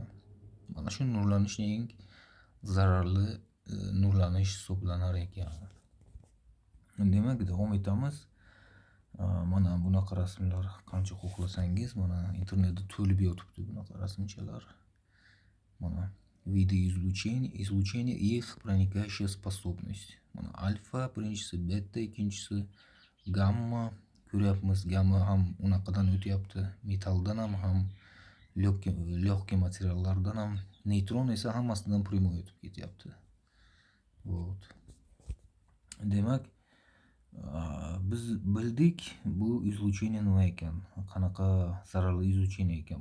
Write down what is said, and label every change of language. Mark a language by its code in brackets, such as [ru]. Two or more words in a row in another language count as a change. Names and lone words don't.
[uz] Mana shu nurlanishning eng zararli nurlanish hisoblanar ekan. Demak, davom etamiz. Mana bunaqa rasmlar qancha xohlasangiz, mana internetda to'lib yotibdi bunaqa rasmchalar. [ru] Mana виды излучения, излучение и их проникающая способность. [uz] Mana alfa birinchisi, beta ikkinchisi, gamma ko'ryapmiz. Gamma ham unaqadan o'tyapti. Metalldan ham легкий materiallardan ham. Neytron esa hammasidan pryamoy o'tib ketyapti. Вот. Demak, biz bildik bu izluchение nima ekan, qanaqa zararli izluchение ekan.